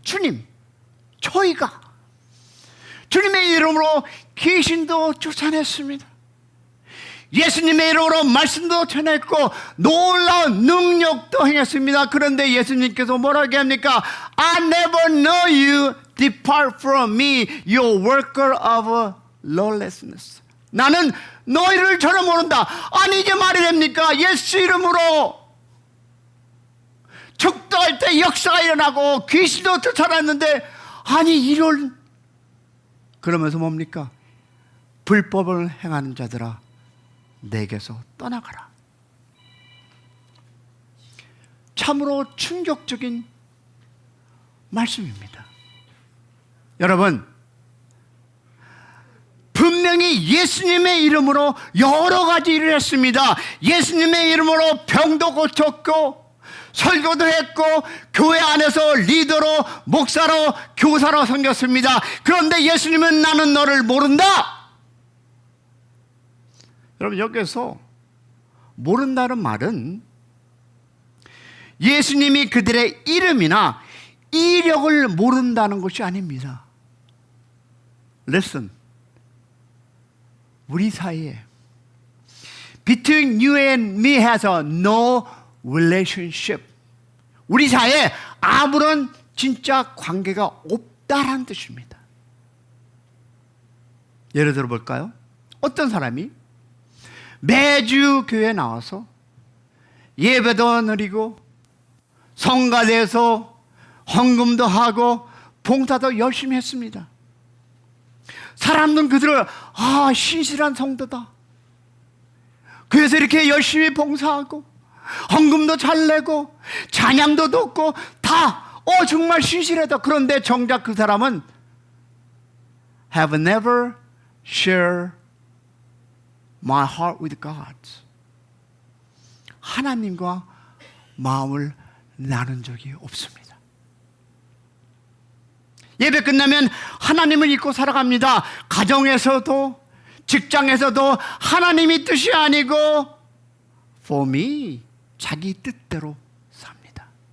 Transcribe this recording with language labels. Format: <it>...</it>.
<ko>주님, 저희가 주님의 이름으로 귀신도 쫓아냈습니다. 예수님의 이름으로 말씀도 전했고 놀라운 능력도 행했습니다. 그런데 예수님께서 뭐라고 합니까?</ko> <en>I never know you. Depart from me, you worker of lawlessness.</en> <ko>나는 너희를 전혀 모른다. 아니 이게 말이 됩니까? 예수 이름으로 축도할 때 역사가 일어나고 귀신도 쫓아났는데 아니 이런, 그러면서 뭡니까? 불법을 행하는 자들아 내게서 떠나가라. 참으로 충격적인 말씀입니다. 여러분 분명히 예수님의 이름으로 여러 가지 일을 했습니다. 예수님의 이름으로 병도 고쳤고 설교도 했고 교회 안에서 리더로 목사로 교사로 섬겼습니다. 그런데 예수님은 나는 너를 모른다. 여러분 여기서 모른다는 말은 예수님이 그들의 이름이나 이력을 모른다는 것이 아닙니다.</ko> <en>Listen.</en> <ko>우리 사이에</ko> <en>Between you and me has a no relationship.</en> <ko>우리 사이에 아무런 진짜 관계가 없다라는 뜻입니다. 예를 들어 볼까요? 어떤 사람이 매주 교회에 나와서 예배도 드리고 성가대에서 헌금도 하고 봉사도 열심히 했습니다. 사람들은 그들을 신실한 성도다. 그래서 이렇게 열심히 봉사하고 헌금도 잘 내고 찬양도 듣고 다 정말 신실하다. 그런데 정작 그 사람은</ko> <en>have never shared my heart with God.</en> <ko>하나님과 마음을 나눈 적이 없습니다. 예배 끝나면 하나님을 잊고 살아갑니다. 가정에서도 직장에서도 하나님의 뜻이 아니고</ko> <en>for me,</en> <ko>자기 뜻대로 삽니다.</ko>